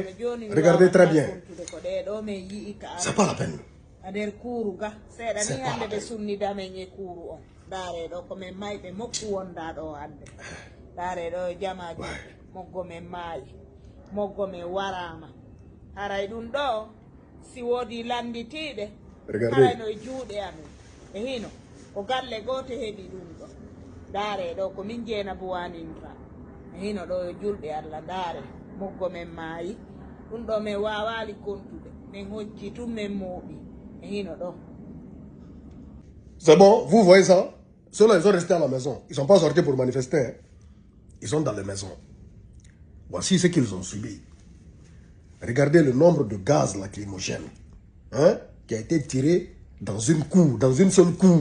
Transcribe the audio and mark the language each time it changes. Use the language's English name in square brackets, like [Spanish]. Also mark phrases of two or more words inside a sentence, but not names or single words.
[French] Regardez très bien. C'est pas la peine. C'est pas la peine. [Fula] Si wodi landitiɓe [French] Regardez. [Fula] no juuɗe amen e hino ko galle goto heeɗi ɗum ɗo daare ɗo ko min jeena buwaninta e hino ɗo yo julɓe Allah daare moggo men maayi ɗum ɗo min wawali kontude min hocci tum min mooɓi e hino ɗo. [French] C'est bon, vous voyez ça? Ceux-là, ils sont restés à la maison. Ils ne sont pas sortis pour manifester. Hein? Ils sont dans les maisons. Voici ce qu'ils ont subi. Regardez le nombre de gaz lacrymogènes, hein, qui a été tiré dans une cour, dans une seule cour.